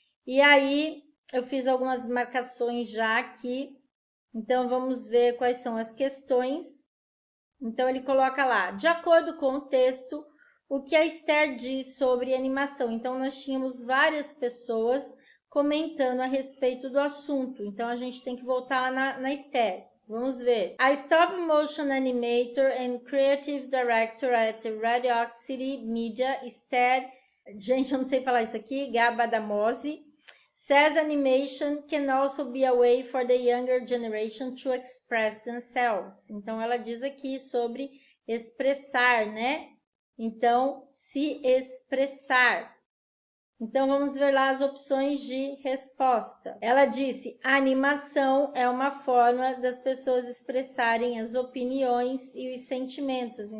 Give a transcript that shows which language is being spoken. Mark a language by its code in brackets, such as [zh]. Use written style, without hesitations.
[pt] E aí eu fiz algumas marcações já aqui, então vamos ver quais são as questões. Então ele coloca lá, de acordo com o texto, o que a Esther diz sobre animação. Então, nós tínhamos várias pessoas comentando a respeito do assunto. Então, a gente tem que voltar lá na Esther. Vamos ver. [en] A stop motion animator and creative director at Radio City Media, Esther, [pt] gente, eu não sei falar isso aqui, [en] Gabadamosi, says animation can also be a way for the younger generation to express themselves. [pt] Então, ela diz aqui sobre expressar, né? Então, se expressar. Então, vamos ver lá as opções de resposta. Ela disse, a animação é uma forma das pessoas expressarem as opiniões e os sentimentos.